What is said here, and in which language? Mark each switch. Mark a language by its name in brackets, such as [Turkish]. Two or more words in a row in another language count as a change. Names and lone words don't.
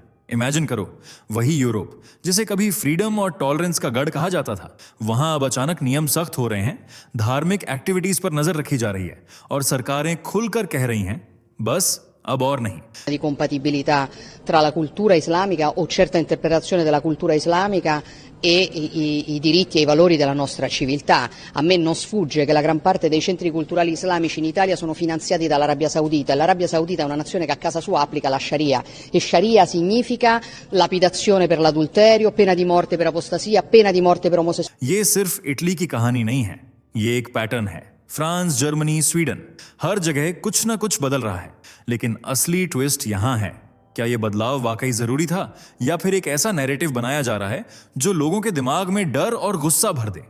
[Hindi] इमेजिन करो, वही यूरोप जिसे कभी फ्रीडम और टॉलरेंस का गढ़ कहा जाता था, वहां अब अचानक नियम सख्त हो रहे हैं, धार्मिक एक्टिविटीज पर नजर रखी जा रही है और सरकारें खुलकर कह रही हैं, बस अब और नहीं। [Italian] Di compatibilità tra la cultura islamica o certa interpretazione della cultura islamica e i diritti e i valori della nostra civiltà. A me non sfugge che la gran parte dei centri culturali islamici in Italia sono finanziati dall'Arabia Saudita e l'Arabia Saudita è una nazione che a casa sua applica la Sharia e Sharia significa lapidazione per l'adulterio, pena di morte per apostasia, pena di morte per omosessualità. [Hindi] ये सिर्फ इटली की कहानी नहीं है, ये एक पैटर्न है। फ्रांस, जर्मनी, स्वीडन, हर जगह कुछ ना कुछ बदल रहा है, लेकिन असली ट्विस्ट यहां है। क्या यह बदलाव वाकई जरूरी था, या फिर एक ऐसा नैरेटिव बनाया जा रहा है जो लोगों के दिमाग में डर और गुस्सा भर दे?